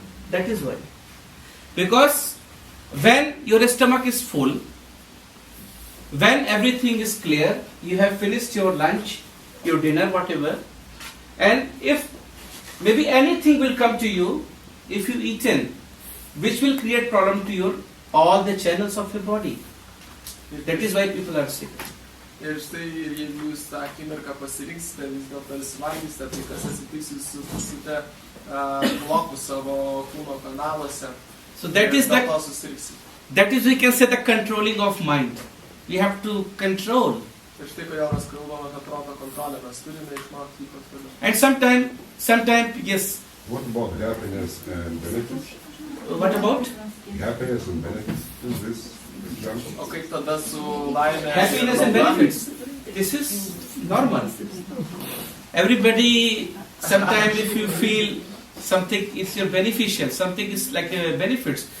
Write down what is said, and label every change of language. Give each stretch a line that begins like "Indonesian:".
English: That is why. Because when your stomach is full, when everything is clear, you have finished your lunch, your dinner, whatever, and if maybe anything will come to you, if you eaten, which will create problem to your all the channels of your body. That is why people are sick.
Lithuanian: Ir štai, jeigu jūs tą akimirką pasirinksite, vis dėlto valgysite, tai kas atsitiks, jūs sukursite blokų savo kūno kanaluose.
English: So that is we can say the controlling of mind. We have to control.
Lithuanian: Ir štai, kodėl mes kalbame apie proto kontrolę, mes turime išmokti jį kontroliuoti.
English: And sometimes, yes. What about happiness and benefits? What about? Happiness and benefits in this.
Lithuanian: O kaip tada su laime?
English: Happiness and benefits. This is normal. Everybody, sometimes if you feel something is your beneficial, something is like benefits.